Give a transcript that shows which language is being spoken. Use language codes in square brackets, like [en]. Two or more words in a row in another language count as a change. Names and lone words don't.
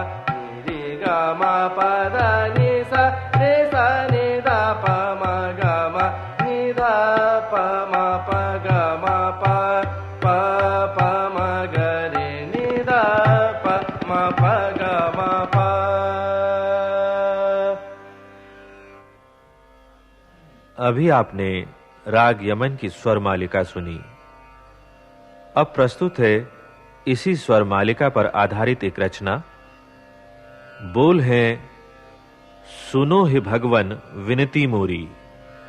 [hi] नि रे ग म प ध नि सा रे सा नि ध प म ग म। नि ध प म प ग म प प प म ग रे। नि ध प म प ग म प। अभी आपने राग यमन की स्वर मालिका सुनी। अब प्रस्तुत है इसी स्वर मालिका पर आधारित एक रचना। बोल है सुनो हे भगवन विनती मोरी।